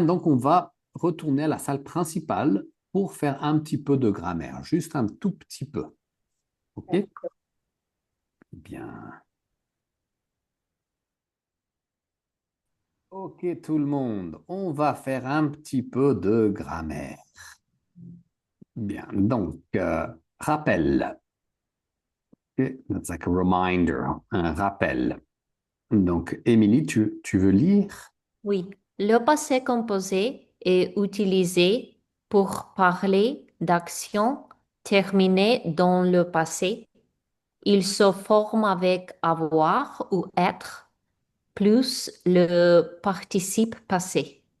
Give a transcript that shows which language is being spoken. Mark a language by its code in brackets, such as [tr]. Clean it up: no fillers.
[fr] Donc, on va retourner à la salle principale pour faire un petit peu de grammaire, juste un tout petit peu. OK? Bien. OK, tout le monde, on va faire un petit peu de grammaire. Bien, donc, rappel. [en] OK, that's like a reminder, [fr] un rappel. Donc, Émilie, tu veux lire? Oui, le passé composé est utilisé pour parler d'actions terminées dans le passé. Il se forme avec avoir ou être plus le participe passé.